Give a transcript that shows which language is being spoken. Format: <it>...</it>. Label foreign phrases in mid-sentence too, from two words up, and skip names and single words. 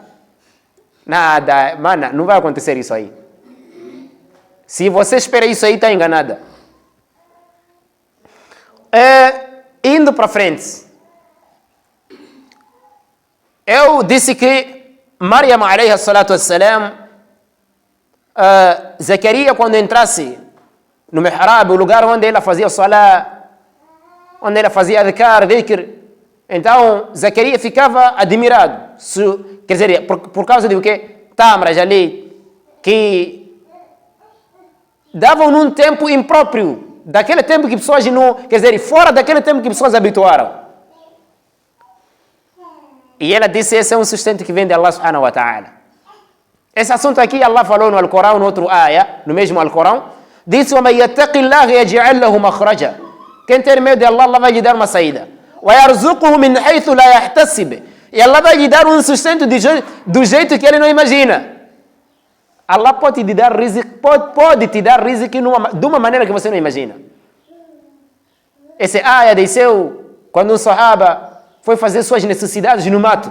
<pt>Nada, mano, não vai acontecer isso aí. Se você espera isso aí, está enganada. Indo para frente. Eu disse que Maryam,</pt> <ar>عليه الصلاة والسلام,</ar> <pt>Zacarias, quando entrasse no mihrab, o lugar onde ela fazia salat, onde ela fazia</pt> <ar>أذكار ذكر,</ar> <pt>então Zacarias ficava admirado. Quer dizer, por causa de o quê? Tâmaras ali, que davam num tempo impróprio, daquele tempo que pessoas não, quer dizer, fora daquele tempo que pessoas habituaram. E ela disse, esse é um sustento que vem de Allah</pt> <ar>سبحانه وتعالى.</ar> <pt>Esse assunto aqui Allah falou no Alcorão, no outro ayah, no mesmo Alcorão, disse,</pt> <ar>وَمَنْ يَتَّقِ اللَّهِ يَجْعَلْ لَهُ مَخْرَجًا.</ar> <pt>Quem tem medo de Allah, Allah vai lhe dar uma saída.</pt> <ar>وَيَرْزُقُهُ مِنْ حَيْثُ لَا يَحْتَسِبِ.</ar> <pt>E Allah vai lhe dar um sustento do jeito que ele não imagina. Allah pode te dar rizq de uma maneira que você não imagina. Esse ayah desceu quando um sahaba foi fazer suas necessidades no mato.</pt>